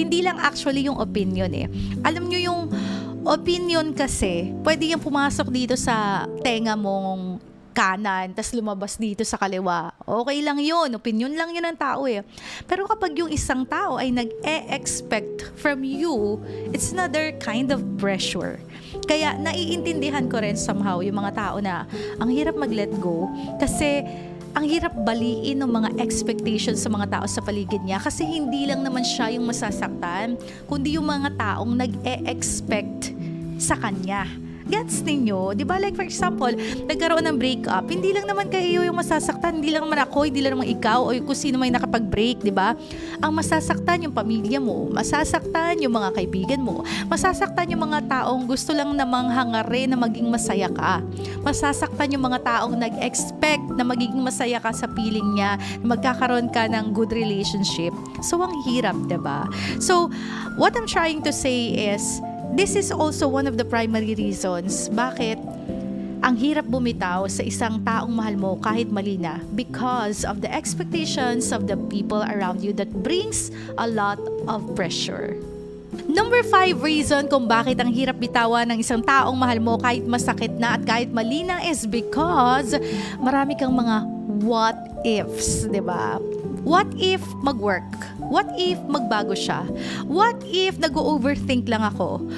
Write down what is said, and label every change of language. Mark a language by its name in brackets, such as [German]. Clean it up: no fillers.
[Filipino] Hindi lang actually yung opinion eh. Alam nyo yung opinion kasi, pwede yung pumasok dito sa tenga mong kanan, tas lumabas dito sa kaliwa. Okay lang yun. Opinion lang yun ng tao eh. Pero kapag yung isang tao ay nag-e-expect from you, [English] it's another kind of pressure. [Filipino] Kaya naiintindihan ko rin somehow yung mga tao na ang hirap mag-let go kasi ang hirap baliin ng mga expectations sa mga tao sa paligid niya kasi hindi lang naman siya yung masasaktan, kundi yung mga taong nag-e-expect sa kanya. Gets ninyo? Di ba? [English] Like for example, [Filipino] nagkaroon ng breakup, hindi lang naman kayo yung masasaktan, hindi lang naman ako, hindi lang naman ikaw, o kung sino may nakapag-break, di ba? Ang masasaktan yung pamilya mo, masasaktan yung mga kaibigan mo, masasaktan yung mga taong gusto lang namang hangarin na maging masaya ka. Masasaktan yung mga taong nag-expect na magiging masaya ka sa piling niya, na magkakaroon ka ng good relationship. So, ang hirap, di ba? [English] So, what I'm trying to say is, this is also one of the primary reasons [Filipino] bakit ang hirap bumitaw sa isang taong mahal mo kahit mali na, [English] because of the expectations of the people around you that brings a lot of pressure. [Filipino] Number 5 reason kung bakit ang hirap bitawan ng isang taong mahal mo kahit masakit na at kahit mali na [English] is because [Filipino] marami kang mga what ifs, di ba? What if mag-work? What if magbago siya? What if nag-overthink lang ako?